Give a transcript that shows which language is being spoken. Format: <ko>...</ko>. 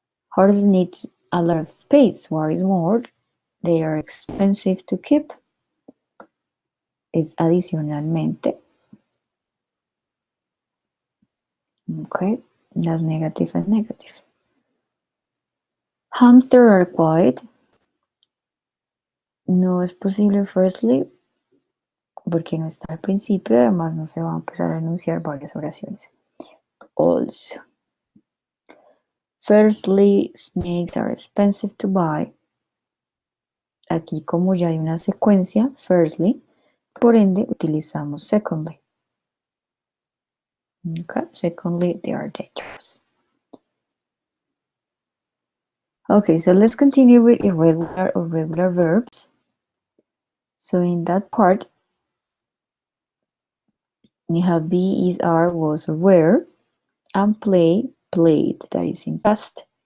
<en>Horses need a lot of space. What is more, they are expensive to keep.</en> <es>Es adicionalmente.</es> <en>Okay, that's negative and negative. Hamster are quiet.</en> <es>No es posible firstly porque no está al principio, además no se va a empezar a enunciar varias oraciones.</es> <en>Also. Firstly, snakes are expensive to buy.</en> <es>Aquí como ya hay una secuencia, firstly, por ende utilizamos secondly.</es> <en>Okay, secondly, they are dangerous. Okay, so let's continue with irregular or regular verbs. So in that part, we have be, is, are, was, or were, and play, played, that is in past.</en>